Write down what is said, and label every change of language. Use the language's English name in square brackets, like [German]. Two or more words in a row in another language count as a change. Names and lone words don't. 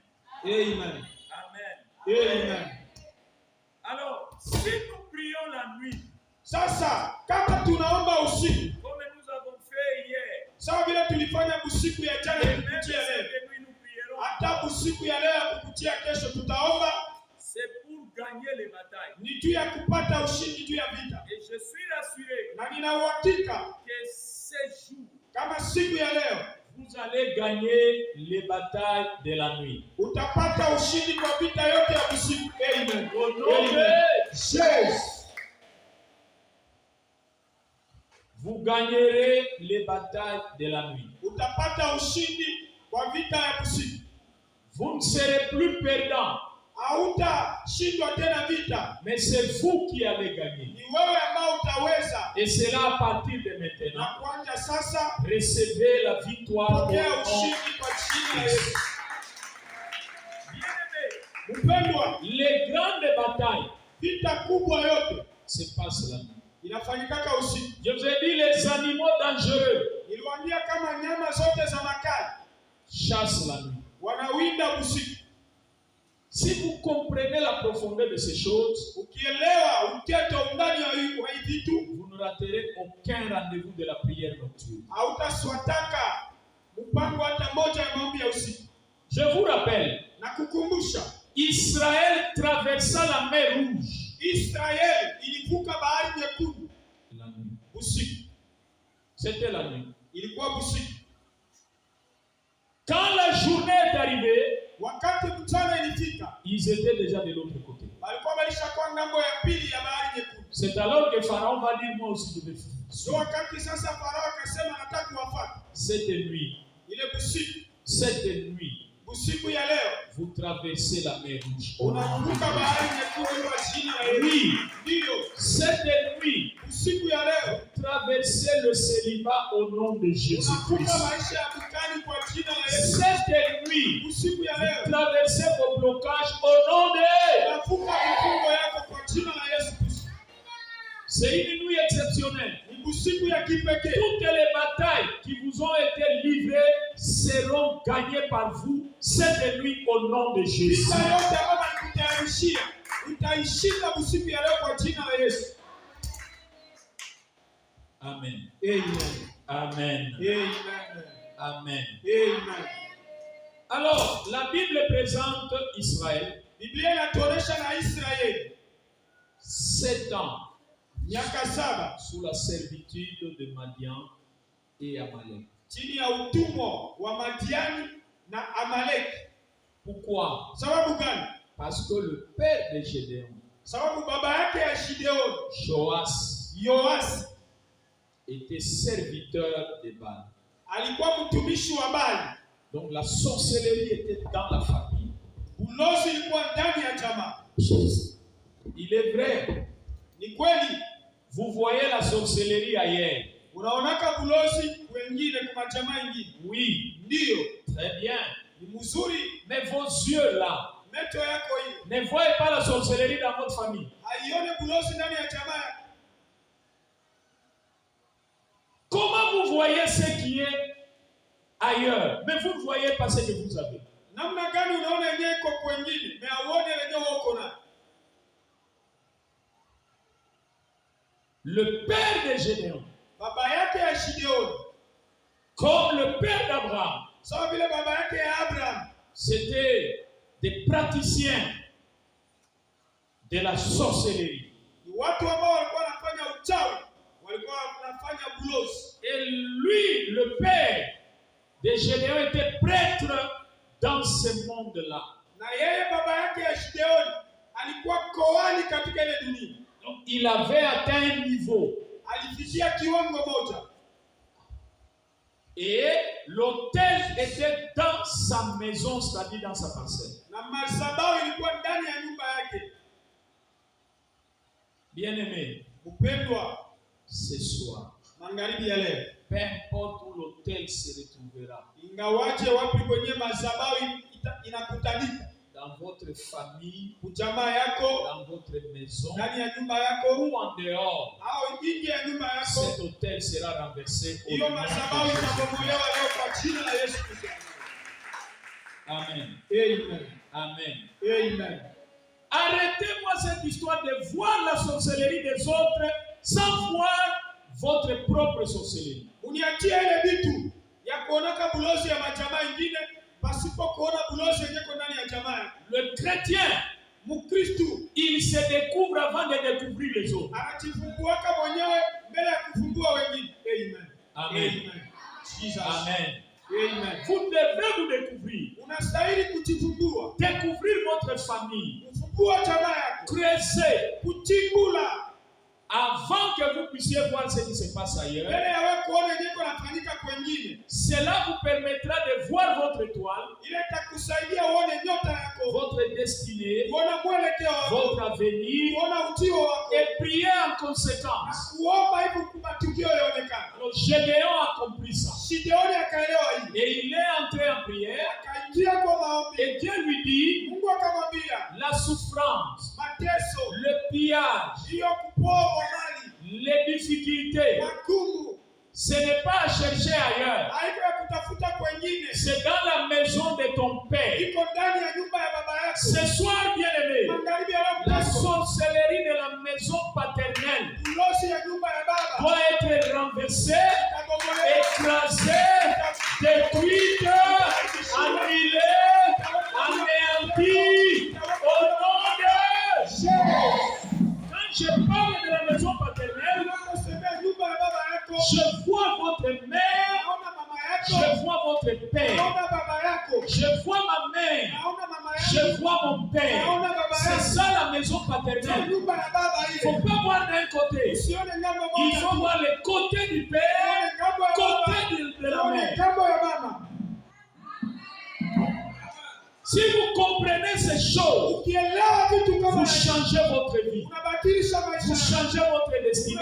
[French] Amen. Amen. Amen. Alors, si nous prions la nuit, [Swahili] Sasa kama tunaomba usiku [French] comme nous avons fait hier, [Swahili] sawa vile tulifanya usiku ya jana [French] et même [Swahili] kukutia leo, [French] cette nuit nous prierons, [Swahili] hata usiku ya leo ya kukutia kesho tutaomba, [French] c'est pour gagner les batailles. [Swahili] ni juu ya kupata ushindi juu ya vita. [French] Et je suis rassuré [Swahili] Na nina uhakika [French] que ces jours, [Swahili] kama siku ya leo [French] vous allez gagner les batailles de la nuit. [Swahili] utapata ushindi kwa vita yote ya usiku. Amen. [French] Au nom de Jesus. vous gagnerez les batailles de la nuit. [Swahili] Utapata ushindi kwa vita ya usiku. [French] Vous ne serez plus perdants, [Swahili] Hautashindwa tena vita, [French] mais c'est vous qui allez gagner. [Swahili] ni wewe ambao utaweza. [French] Et c'est là à partir de maintenant. [Swahili] Na kuanza sasa [French] Recevez la victoire au [Swahili] pokea [French] nom. [Swahili] ushindi kwa jina la Yesu. [French] bien-aimés, [Swahili] Mpendwa, [French] Les grandes batailles [Swahili] vita kubwa yote [French] se passent la nuit. [Swahili] inafanyikaka usiku. [French] Je vous ai dit, les animaux dangereux [Swahili] Niliwaambia kama nyama zote za makali [French] chassent la nuit. [Swahili] wanawinda usiku. [French] Si vous comprenez la profondeur de ces choses, [Swahili] Ukielewa uketo undani wa hii vitu, [French] vous ne raterez aucun rendez-vous de la prière nocturne. [Swahili] hautaswataka mpango hata moja ya maombi ya usiku. [French] Je vous rappelle, [Swahili] Na kukumbusha, [French] Israël traversa la mer Rouge [Swahili] Israeli ilivuka bahari nyekundu [French] la nuit. [Swahili] usiku. [French] C'était la nuit. [Swahili] Ilikuwa usiku. [French] Quand la journée est arrivée, [Swahili] Wakati mchana ilifika, [French] ils étaient déjà de l'autre côté. [Swahili] walikuwa walishakuwa ngambo ya pili ya bahari nyekundu. [French] C'est alors que Pharaon va dire, moi aussi je vais So fuir. [Swahili] wakati sasa Farao akasema nataka kuwafuata. [French] Cette nuit, [Swahili] Ile usiku, [French] cette nuit, [Swahili] usiku ya leo, [French] vous traversez la mer Rouge. [Swahili] unavuka bahari nyekundu kwa jina la Yesu. [French] Oui, [Swahili] Ndio, [French] cette nuit, [Swahili] usiku ya leo, [French] traversez le célibat au nom de [Swahili] unavuka [French] Jésus-Christ. [Swahili] maisha ya bukani kwa jina la Yesu. [French] Cette nuit, [Swahili] Usiku ya leo, [French] traversez vos blocages au nom de... [Swahili] unavuka mifungo yako kwa jina la Yesu Kristo. [French] C'est une nuit exceptionnelle. [Swahili] Ni usiku ya kipekee. [French] Toutes les batailles qui vous ont été livrées seront gagnées par vous cette nuit au nom de Jésus. [Swahili] Vita yote ambayo nikutayarishia, utaishinda usiku ya leo kwa jina la Yesu. Amen. Amen. Amen. Amen. Amen. Amen. [French] Alors, la Bible présente Israël [Swahili] Biblia inatuonesha na Israeli [French] 7 ans [Swahili] miaka 7 [French] sous la servitude de Madian et Amalek. [Swahili] chini ya utumwa wa Madiani na Amaleki. [French] Pourquoi? [Swahili] Sababu gani? [French] Parce que le père de Gédéon, [Swahili] Sababu baba yake ya Gideoni, [French] Joas, [Swahili] Yoasi, [French] était serviteur de Baal. [Swahili] alikuwa mtumishi wa Bali. [French] Donc la sorcellerie était dans la famille. [Swahili] Ulozi ilikuwa ndani ya jamaa. [French] Il est vrai, [Swahili] Ni kweli, [French] vous voyez la sorcellerie ailleurs. [Swahili] unaonaka bulozi wengine kwa jamaa ingine. [French] Oui, [Swahili] Ndio, [French] très bien. [Swahili] ni mzuri. [French] Mais vos yeux là, [Swahili] Meto yako hiyo [French] ne voyez pas la sorcellerie dans votre famille. [Swahili] haione bulozi ndani ya jamaa. [French] Comment vous voyez ce qui est ailleurs, mais vous ne voyez pas ce que vous avez? [Swahili] Namna gani unaona yenyewe iko kwengine, na uone yenyewe uko nayo. [French] Le père de Gédéon, [Swahili] Baba yake ya Gideoni, [French] comme le père d'Abraham, [Swahili] sawa vile baba yake ya Abraham, [French] c'était des praticiens de la sorcellerie. [Swahili] ni watu ambao walikuwa wanafanya uchawi, walikuwa wanafanya bulozi. [French] Et lui, le père de Gédéon, était prêtre dans ce monde-là. [Swahili] Na yeye baba yake ya Gideoni alikuwa koani katika ile dunia. [French] Donc, il avait atteint un niveau. [Swahili] Alifikia kiwango moja. [French] Et l'autel était dans sa maison, c'est-à-dire dans sa parcelle. [Swahili] Na madhabahu ilikuwa ndani ya nyumba yake. [French] Bien-aimé, [Swahili] Mpendwa, [French] ce soir, [Swahili] magharibi ya leo, [French] peu importe où l'autel se retrouvera, [Swahili] ingawaje wapi kwenye madhabahu inakutanika, [French] dans votre famille, [Swahili] ujamaa yako, [French] dans votre maison, [Swahili] ndani ya nyumba yako [French] ou en dehors, [Swahili] au nje ya nyumba yako, [French] cet autel sera renversé au [Swahili] hiyo [French] nom de [Swahili] madhabahu [French] Jésus. [Swahili] itabomolewa leo kwa jina la Yesu Kristo. Amen. Amen. Amen. Amen. [French] Arrêtez-moi cette histoire de voir la sorcellerie des autres sans voir votre propre sorcellerie. [Swahili] Uniachie ile vitu ya kuonaka bulozi ya majamaa ingine pasipo kuona bulozi yenyewe ndani ya jamaa. [French] Le chrétien, [Swahili] Mkristo [French] il se découvre avant de découvrir les autres. [Swahili] anajifunguaka mwenyewe mbele ya kufungua wengine. Amen. Amen. Jesus. Amen. Amen. [French] Vous devez vous découvrir. [Swahili] Unastahili kujifungua. [French] Découvrir votre famille. [Swahili] Kufungua jamaa yako. [French] Creuser [Swahili] Kuchimbula. [French] avant que vous puissiez voir ce qui se passe ailleurs. [Swahili] Mbele ya wewe kuona yenyewe kunafanyika kwengine. [French] Cela vous permettra de voir votre étoile, [Swahili] Ile itakusaidia uone nyota yako. [French] votre destinée, [Swahili] Kuona mwelekeo wako. [French] votre avenir [Swahili] Kuona ujio wako. [French] et prier en conséquence. [Swahili] Kuomba hivi matukio yaonekane. [French] Alors Gédéon a compris ça. [Swahili] Gideoni akaelewa hii. [French] Et il est entré en prière [Swahili] Akaingia kwa maombi. [French] et Dieu lui dit, [Swahili] Mungu akamwambia, [French] la souffrance, [Swahili] mateso, [French] le pillage, [Swahili] hiyo kuporwa mali, [French] les difficultés, [Swahili] magumu, [French] ce n'est pas à chercher ailleurs. [Swahili] haiko ya kutafuta kwenye wengine. [French] C'est dans la maison de ton père. [Swahili] Iko ndani ya nyumba ya baba yako. [French] Ce soir, bien-aimé, [Swahili] Magharibi ya Roho [French] la [Swahili] Mtakatifu. [French] sorcellerie de la maison paternelle [Swahili] Ulozi ya nyumba ya baba. [French] doit être renversée, [Swahili] Itabomolewa. [French] écrasée, détruite, annulée, anéantie au nom de Jésus. Quand je parle de la maison paternelle, [Swahili] Unaposemea nyumba ya baba yako. [French] je vois votre mère, [Swahili] Naona mama yako. [French] je vois votre père, [Swahili] Naona baba yako. [French] je vois ma mère, [Swahili] Naona mama yako. [French] je vois mon père. [Swahili] Naona baba [French] C'est [Swahili] yako. [French] ça la maison paternelle. [Swahili] Nyumba ya baba [French] Il ne faut [Swahili] ile. [French] pas voir d'un côté. [Swahili] Usione ngambo [French] Il [Swahili] moja [French] faut [Swahili] tu. [French] voir le côté du père, [Swahili] Ngambo ya baba. [French] côté de la [Swahili] Naona [French] mère. [Swahili] ngambo ya mama. [French] Si vous comprenez ces choses, [Swahili] Ukielewa vitu kama [French] vous [Swahili] hivi, [French] changez votre vie, [Swahili] unabadilisha [French] vous [Swahili] maisha. [French] changez votre destinée